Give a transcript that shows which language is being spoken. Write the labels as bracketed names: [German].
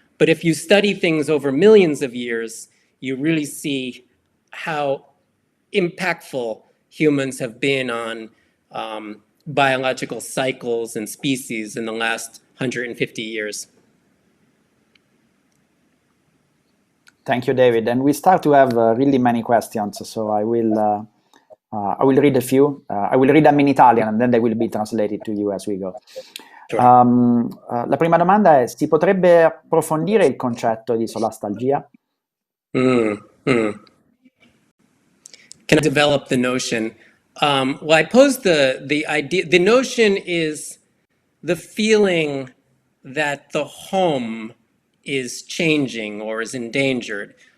[English] But if you study things over millions of years, you really see how impactful humans have been on biological cycles and species in the last 150 years. Thank you, David. And we start to have really many questions, so I will read a few. I will read them in Italian and then they will be translated to you as we go. Sure. [Italian] La prima domanda è: si potrebbe approfondire il concetto di solastalgia? [English] Can I develop the notion? Well, I pose the idea. The notion is the feeling that the home is changing or is endangered.